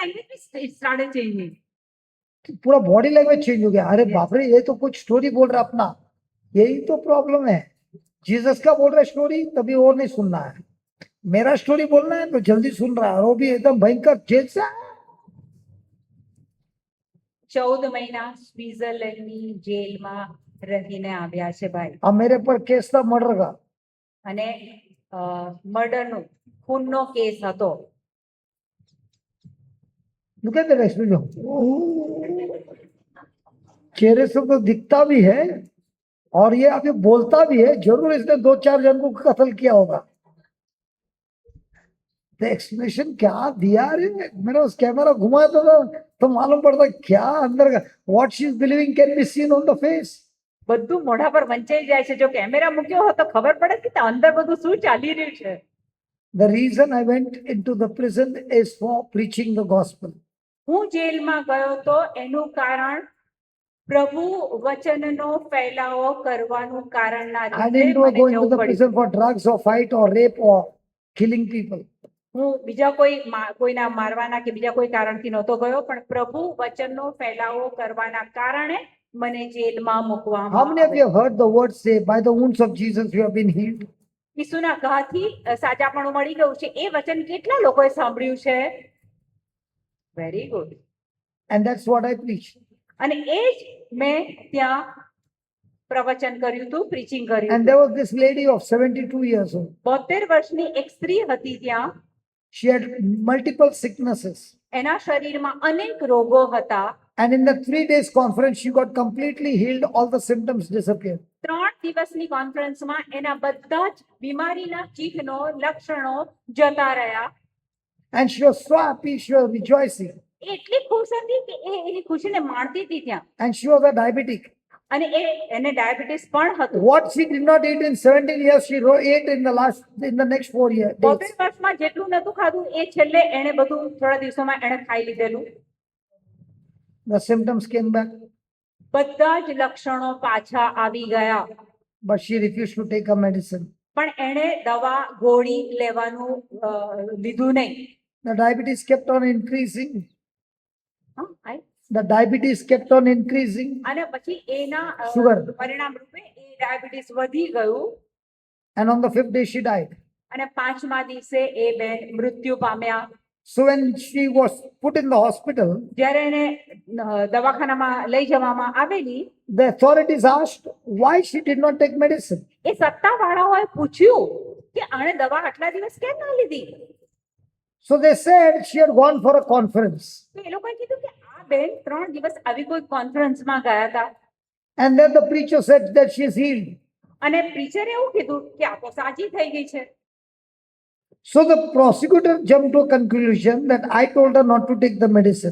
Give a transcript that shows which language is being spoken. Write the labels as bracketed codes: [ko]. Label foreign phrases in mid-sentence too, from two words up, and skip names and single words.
[en] My explain. body language started changing. [hi] पूरा [en] body language [hi] चेंज हो गया। अरे बाप रे, ये तो कुछ स्टोरी बोल रहा अपना। यही तो प्रॉब्लम है। जीसस का बोल रहा है स्टोरी, तभी और नहीं सुनना है। मेरा स्टोरी बोलना है तो जल्दी सुन रहा है, और वो भी एकदम भयंकर जेल से आया। [gu] 14 મહિના સ્વિટ્ઝરલેન્ડની જેલમાં રહીને આવ્યા છે ભાઈ, [hi] अब मेरे पर केस था मर्डर का। [gu] અને મર્ડરનો ખૂનનો કેસ હતો. [en] Look at that expression. [hi] चेहरे से तो दिखता भी है और ये अभी बोलता भी है, जरूर इसने 2-4 जन को कत्ल किया होगा। तो एक्सप्रेशन क्या दिया रे, मैंने उस कैमरा घुमाया तो मालूम पड़ता क्या अंदर का, [en] What she is believing can be seen on the face. [gu] બધું મોઢા પર વંચાઈ જાય છે. જો કેમેરા મૂક્યો હોય તો ખબર પડે કે અંદર બધું શું ચાલી રહ્યું છે. [en] The reason I went into the prison is for preaching the gospel. [gu] હું જેલમાં ગયો તો એનું કારણ પ્રભુ વચનનો ફેલાવો કરવાનું કારણના [en] I [gu] લીધે [en] didn't [gu] મને [en] go into [gu] જવું [en] the [gu] પડ્યું. [en] prison for drugs or fight or rape or killing people. [gu] હું બીજા કોઈના મારવાના કે બીજા કોઈ કારણથી નહોતો ગયો, પણ પ્રભુ વચનનો ફેલાવો કરવાના કારણે મને જેલમાં [en] How [gu] મૂકવામાં [en] many of you have heard the word say, by the wounds of Jesus you have been healed? [gu] ઈસુના ઘાથી સાજાપણું મળી ગયું છે. એ વચન કેટલા લોકોએ સાંભળ્યું છે? [en] Very good. And that's what I preach. [gu] અને એ જ મેં ત્યાં પ્રવચન કર્યું હતું, પ્રીચિંગ કર્યું [en] And [gu] હતું. [en] there was this lady of 72 years old. [gu] 72 વર્ષની એક સ્ત્રી હતી ત્યાં. [en] She had multiple sicknesses. [gu] એના શરીરમાં અનેક રોગો હતા. [en] And in the 3 days conference, she got completely healed. All the symptoms disappeared. [gu] 3 દિવસની કોન્ફરન્સમાં એના બધા જ બીમારીના ચિહ્નો, લક્ષણો જતા રહ્યા. [en] And she was so happy, she was rejoicing. [gu] એ એટલી ખુશ હતી કે એ એની ખુશીને માણતી હતી ત્યાં. [en] And she was a diabetic. [gu] અને એને ડાયાબિટીસ પણ હતું. [en] What she did not eat in 17 years, she ate in the next 4 years. [gu] 72 વર્ષમાં જેટલું નતું ખાધું એ છેલ્લે એણે બધું થોડા દિવસોમાં એણે ખાઈ લીધેલું. [en] The symptoms came back, [gu] બધા જ લક્ષણો પાછા આવી ગયા. [en] but she refused to take her medicine. [gu] પણ એણે દવા ગોળી લેવાનું લીધું નહીં. [en] The diabetes kept on increasing. [gu] હા, આય. [en] The diabetes kept on increasing. [gu] અને પછી એના [en] Sugar. [gu] પરિણામ રૂપે એ ડાયાબિટીસ વધી ગયું. [en] And on the 5th day, she died. [gu] અને 5મા દિવસે એ બેન મૃત્યુ પામ્યા. [en] So when she was put in the hospital, [gu] જ્યારે એને દવાખાનામાં લઈ જવામાં આવેલી, [en] the authorities asked why she did not take medicine. [gu] એ સત્તાવાળાઓએ પૂછ્યું કે આણે દવા આટલા દિવસ કેમ ના લીધી? [en] So they said she had gone for a conference. [gu] તો એ લોકોએ કીધું કે આ બેન 3 દિવસ આવી કોઈ કોન્ફરન્સમાં ગયા હતા. [en] And then the preacher said that she is healed. [gu] અને પ્રીચરે એવું કીધું કે આ તો સાજી થઈ ગઈ છે. [en] So the prosecutor jumped to a conclusion that I told her not to take the medicine.